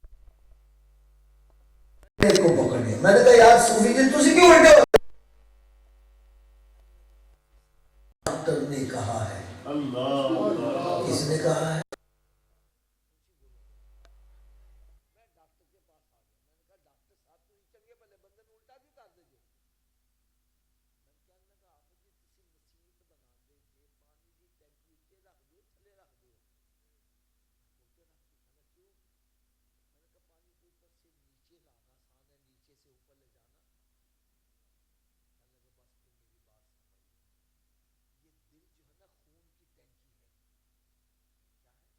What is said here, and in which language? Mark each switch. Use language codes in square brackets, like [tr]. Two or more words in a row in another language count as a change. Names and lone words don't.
[ur] کو پکڑنے میں نے کہا یار صوفی جی [pa] تسی کیوں الٹے ہو؟ [ur] ڈاکٹر نے کہا ہے. اللہ کس نے کہا ہے؟ میں ڈاکٹر کے پاس آ گیا, میں نے کہا ڈاکٹر صاحب [pa] تو چنگے بھلے بندے نوں الٹا کیوں کر دے جے؟ [ur] میں نے کہنے لگا آپ جی [pa] تسی مسیت بنا دے جے, پانی دی ٹینکی اچے رکھ دیو, تھلے رکھ دیو. اٹھے رکھ دی. کہنا کیوں؟ [ur] میں نے کہا پانی کو اوپر سے نیچے لانا آسان ہے, نیچے سے اوپر لے جانا. کہنے لگا بس پھر میری بات سمجھ لو, یہ دل جو ہے نا خون کی ٹینکی ہے. کیا ہے؟